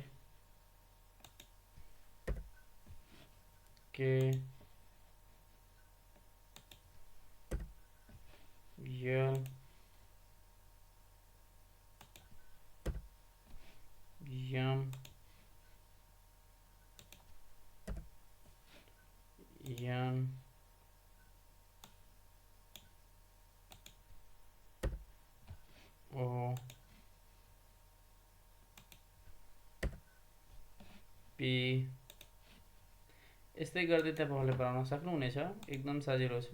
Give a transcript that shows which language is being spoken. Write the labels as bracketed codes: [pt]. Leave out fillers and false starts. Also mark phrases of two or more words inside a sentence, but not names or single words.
[en] K L M N O P [ne] यस्तै गर्दै तपाईहरुले बनाउन सक्नुहुनेछ। एकदम सजिलो छ।